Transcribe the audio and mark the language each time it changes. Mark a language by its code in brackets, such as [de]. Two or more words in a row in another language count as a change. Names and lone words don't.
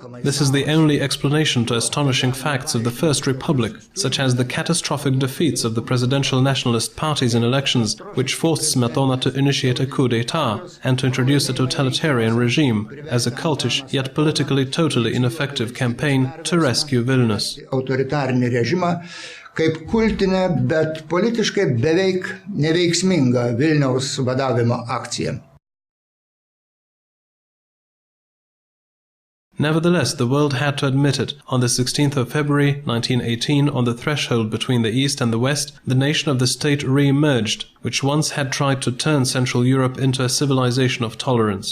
[en] This is the only explanation to astonishing facts of the First Republic, such as the catastrophic defeats of the presidential nationalist parties in elections, which forced Smetona to initiate a coup d'état and to introduce a totalitarian regime as a cultish yet politically totally ineffective campaign to rescue Vilnius. [lt] Autoritarinį režimą kaip kultinę, bet politiškai beveik neveiksmingą Vilniaus vadavimo akciją. [en] Nevertheless, the world had to admit it. On the 16th of February 1918, on the threshold between the East and the West, the nation of the state re-emerged, which once had tried to turn Central Europe into a civilization of tolerance.